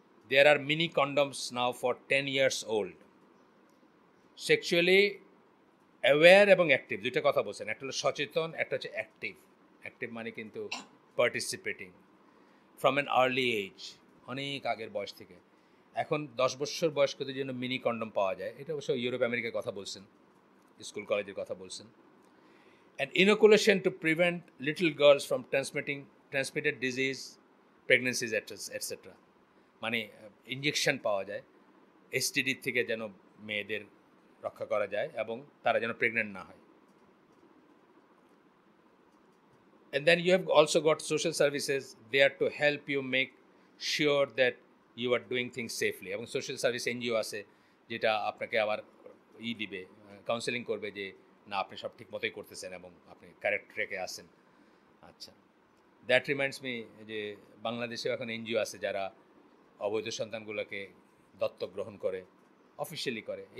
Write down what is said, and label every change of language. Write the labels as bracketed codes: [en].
[en] There are mini condoms now for 10 years old. [bn] Sexually aware এবং active দুইটা কথা বলছেন, একটা হলো সচেতন, একটা হচ্ছে অ্যাক্টিভ। অ্যাক্টিভ মানে কিন্তু participating, from an early age, অনেক আগের বয়স থেকে। এখন 10 বছর বয়স্কদের জন্য মিনি কন্ডম পাওয়া যায়, এটা অবশ্য ইউরোপ আমেরিকার কথা বলছেন, স্কুল কলেজের কথা বলছেন। [en] And inoculation to prevent little girls from transmitted disease, pregnancies, etc. [bn] মানে ইঞ্জেকশন পাওয়া যায় এসটিডি থেকে, যেন মেয়েদের রক্ষা করা যায় এবং তারা যেন প্রেগনেন্ট না হয়। [en] And then you have also got social services there to help you make sure that you are doing things safely. [bn] এবং সোশ্যাল সার্ভিস এনজিও আছে যেটা আপনাকে আবার দিবে, কাউন্সেলিং করবে যে না আপনি সব ঠিক মতোই করতেছেন এবং আপনি কারেক্ট ট্র্যাকে আসেন। আচ্ছা, দ্যাট রিমাইন্ডস মি যে বাংলাদেশেও এখন এনজিও আছে যারা অবৈধ সন্তানগুলোকে দত্তক গ্রহণ করে, অফিসিয়ালি করে।